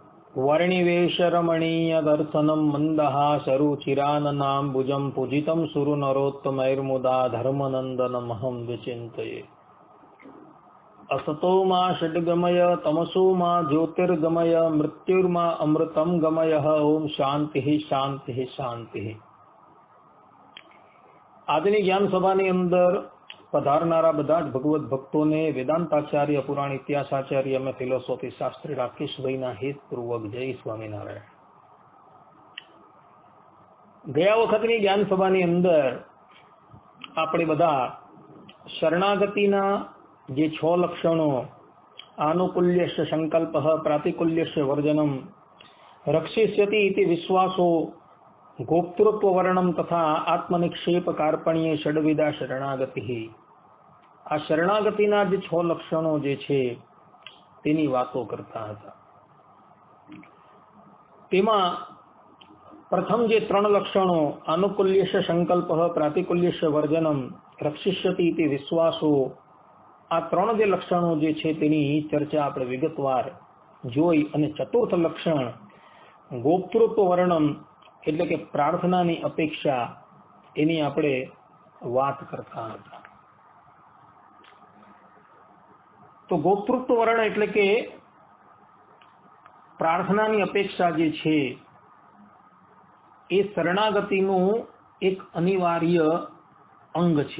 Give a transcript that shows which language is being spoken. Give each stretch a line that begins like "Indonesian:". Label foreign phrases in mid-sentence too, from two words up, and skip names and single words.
Sanskrit: वर्णिवेशरमणीय दर्शनं मन्दहासरुचिराननाम्बुजं पूजितं सुरनरोत्तमैर्मुदा धर्मनन्दनमहं विचिन्तये। असतो मा षड्गमय तमसो मा ज्योतिर्गमय मृत्युर्मा अमृतं गमय। ओम शांति शांति शांति।
Gujarati: આજની જ્ઞાન સભાની અંદર પધારનારા બધા જ ભગવત ભક્તોને વેદાંતાચાર્ય પુરાણ ઇતિહાસાચાર્ય અને ફિલોસોફી શાસ્ત્રી રાકેશભાઈના હેતપૂર્વક જય સ્વામિનારાયણ। ગયા વખતની જ્ઞાન સભાની અંદર આપણે બધા શરણાગતિના જે 6 લક્ષણો
Sanskrit: આનુકૂલ્યસ્ય સંકલ્પ પ્રાતિકૂલ્યસ્ય વર્જનમ રક્ષિષ્યતિ ઇતિ વિશ્વાસો गोप्तृत्व वर्णम तथा आत्मनिक्षेप कार्पण्य षड्विधा शरणागति।
Gujarati: આ શરણાગતિના જે 6 લક્ષણો જે છે તેની વાતો કરતા હતા। તેમાં પ્રથમ જે 3 લક્ષણો
Sanskrit: आनुकूल्यस्य संकल्प प्रातिकूल्यस्य वर्जनम रक्षिष्यति इति विश्वासो,
Gujarati: આ 3 જે લક્ષણો જે છે તેની ચર્ચા આપણે વિગતવાર જોઈ અને ચતુર્થ લક્ષણ
Sanskrit: गोप्तृत्व वर्णम
Gujarati: એટલે કે પ્રાર્થનાની અપેક્ષા એની આપણે વાત કરતા હતા। તો ગોપ્તૃત્વ વર્ણ એટલે કે પ્રાર્થનાની અપેક્ષા જે છે એ શરણાગતિનું એક અનિવાર્ય અંગ છે।